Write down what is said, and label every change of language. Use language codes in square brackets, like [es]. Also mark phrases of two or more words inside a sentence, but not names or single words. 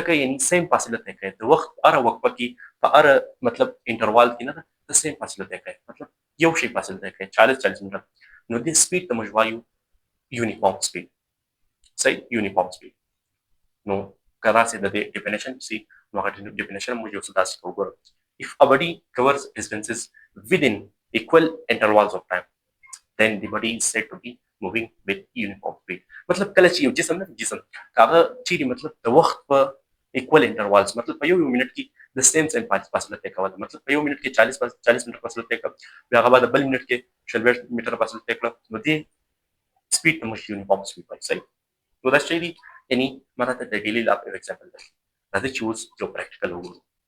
[ps] کوي یعنی سیم فاصله طی کوي د وخت هره وقفه کې په هره مطلب انټروال کې نه ده د سیم فاصله طی کوي مطلب یو شی فاصله طی کوي 40 میټر نو دې سپیډ ته موږ وایو [en] uniform speed [ps] صحیح [en] uniform speed [ps] نو که داسې د دې ډیفینیشن سي نو هغه ډیفینیشن موږ یو څه داسې کوو ګوره [en] if a body covers distances within equal intervals of time then the body is said to be moving with uniform speed [ps] مطلب کله چې یو جسم هغه چیرې مطلب د وخت په [en] equal intervals [ps] مطلب په یو منټ کې د سیم فاصله طی کوله مطلب په یو منټ کې 40 میټر فاصله طی کړه بیا هغه بعد بل منټ کې 40 میټر فاصله طی کړه نو دې سپیډ ته موږ [en] uniform speed [ps] وایو صحیح نو دا شی دی یعنی ماته د [en] daily life [ps] یو اگزامپل دی راځئ چې اوس یو پریکټیکل وګورو